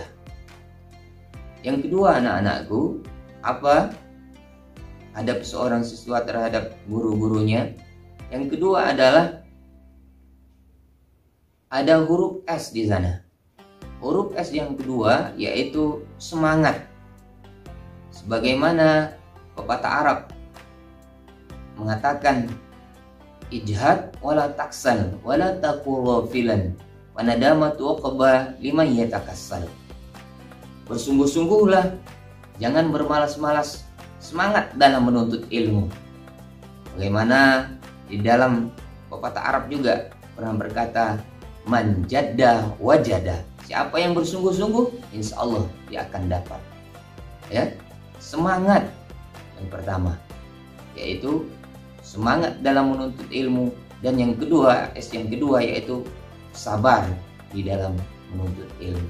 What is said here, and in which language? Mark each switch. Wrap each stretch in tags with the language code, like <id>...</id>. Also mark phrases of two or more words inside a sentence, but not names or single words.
<id>Yang kedua, anak-anakku, apa adab seorang siswa terhadap guru-gurunya? Yang kedua adalah ada huruf S di sana. Huruf S yang kedua yaitu semangat. Sebagaimana pepatah Arab mengatakan,</id> <ar>اجهد ولا تكسل ولا تكن غافلا فندامة العقبى لمن يتكاسل.</ar> <id>Bersungguh-sungguhlah, jangan bermalas-malas, semangat dalam menuntut ilmu. Bagaimana di dalam pepatah Arab juga pernah berkata,</id> <ar>من جد وجد.</ar> <id>Siapa yang bersungguh-sungguh,</id> <ar>إن شاء الله</ar> <id>dia akan dapat. Ya, semangat yang pertama, yaitu semangat dalam menuntut ilmu. Dan yang kedua, S yang kedua yaitu sabar di dalam menuntut ilmu.</id>